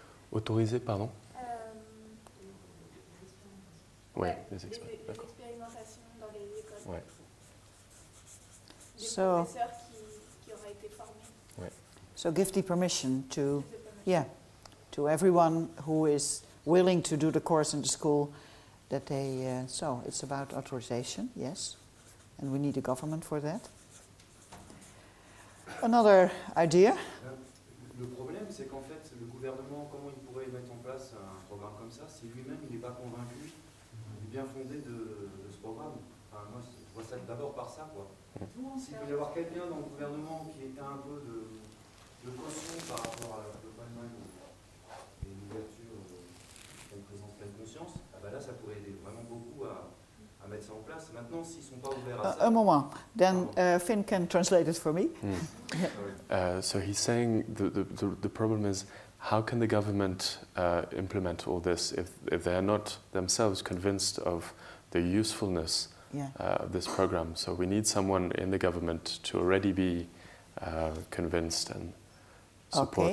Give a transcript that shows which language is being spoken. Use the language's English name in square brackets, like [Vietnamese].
[French] Autoriser, pardon? Oui, les expérimentations dans les écoles. Ouais. Des [English] So, [French] professeurs qui auraient été formés. Ouais. [English] So give the permission to, yeah, to everyone who is willing to do the course in the school that they, so it's about authorization, yes, and we need a government for that. Another idea? [French] Le problème, c'est qu'en fait, le gouvernement, comment il pourrait mettre en place un programme comme ça si lui-même il n'est pas convaincu du bien fondé de ce programme? Enfin, moi, je vois ça d'abord par ça, quoi. S'il peut y avoir quelqu'un dans le gouvernement qui ait un peu de caution par rapport à l'accompagnement et l'ouverture qu'on présentait prennent conscience, ah bah là, ça pourrait aider vraiment beaucoup à mettre ça en place. Maintenant, s'ils ne sont pas ouverts à ça... [English] A moment. Then Finn can translate it for me. So he's saying the problem is, how can the government implement all this if they are not themselves convinced of the usefulness of this program? So we need someone in the government to already be convinced and support.